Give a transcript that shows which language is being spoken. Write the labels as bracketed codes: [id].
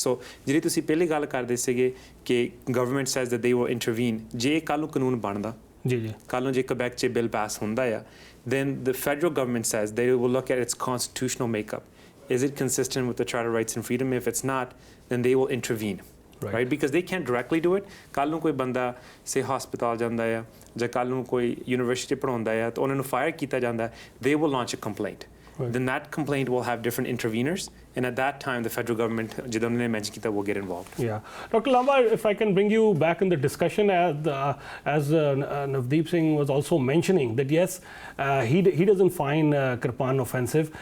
[pa] So, ਜਿਹੜੀ ਤੁਸੀਂ ਪਹਿਲੀ ਗੱਲ ਕਰਦੇ ਸੀਗੇ ਕਿ [en] government says that they will intervene. [pa] ਜੇ ਕੱਲ ਨੂੰ ਕਾਨੂੰਨ ਬਣਦਾ, ਜੀ ਕੱਲ ਨੂੰ ਜੇ Quebec 'ਚ [en] bill pass [pa] ਹੁੰਦਾ ਆ, [en] then the federal government says they will look at its constitutional makeup. Is it consistent with the Charter of Rights and Freedom? If it's not, then they will intervene. Right? Because they can't directly do it. [pa] ਕੱਲ ਨੂੰ ਕੋਈ ਬੰਦਾ ਸੇ ਹਸਪਤਾਲ ਜਾਂਦਾ ਆ ਜਾਂ ਕੱਲ ਨੂੰ ਕੋਈ ਯੂਨੀਵਰਸਿਟੀ ਪੜਾਉਂਦਾ ਆ ਤਾਂ ਉਹਨਾਂ ਨੂੰ ਫਾਇਰ ਕੀਤਾ ਜਾਂਦਾ, [en] they will launch a complaint. Right. Then that complaint will have different interveners, and at that time the federal government will get involved. Yeah. Dr. Lamba, if I can bring you back in the discussion, as Navdeep Singh was also mentioning that yes, he doesn't find kirpan offensive.